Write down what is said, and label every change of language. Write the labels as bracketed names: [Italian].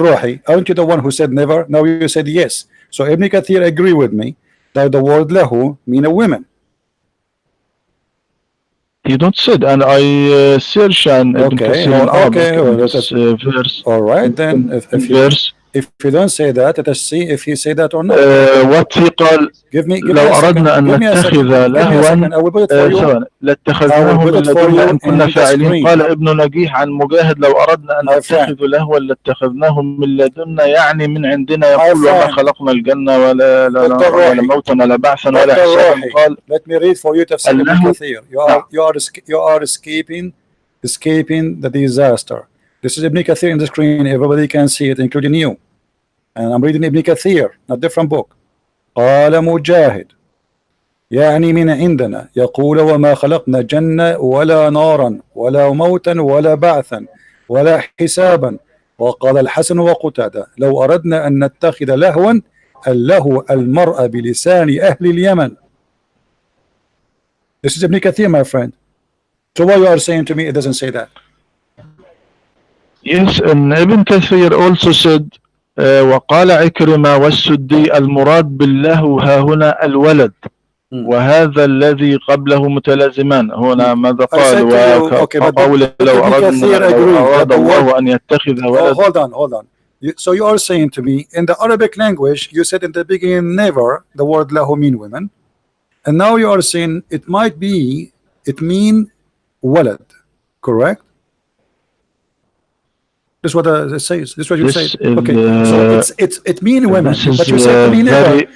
[English] Rohi, aren't you the one who said never? Now you said yes. So Ibn Kathir agree with me that the word lahu mean a woman. You don't said, and I search and Ibn Kathir verse. All right, then if you don't say that, let us see if he say that or not. What he [Arabic] قال لو أردنا أن نتخذ لهوا لاتخذناه من لدنا إن كنا فاعلين. قال ابن نجيح عن مجاهد لو أردنا أن نتخذ لهوا لاتخذناه من لدنا يعني من عندنا يقول وما خلقنا الجنة ولا موتا ولا بعثا ولا حسابا. قال [English] let me read for you tafsir Ibn Kathir. You are escaping the disaster. This is Ibn Kathir in the screen. Everybody can see it, including you. And I'm reading Ibn Kathir, not different book. [Arabic] قال مجاهد يعني من عندنا يقول وما خلقنا جنة ولا نارا ولا موتا ولا بعثا ولا حسابا. وقال الحسن وقتادة لو أردنا أن نتخذ لهوا اللهو المرأة بلسان أهل اليمن. [English] This is Ibn Kathir, my friend. So what you are saying to me, it doesn't say that. Yes, and Ibn Kathir also said [Arabic] وقال عكرمة والسدي المراد بالله ها هنا الولد وهذا الذي قبله متلازمان. هنا ماذا قال وقول لو أراد الله أن يتخذ ولد. [English] Hold on. So you are saying to me in the Arabic language you said in the beginning never the word lahu mean women, and now you are saying it mean walad, correct? This is what it says. This is what you say. Okay, so it mean women, but you said to me never.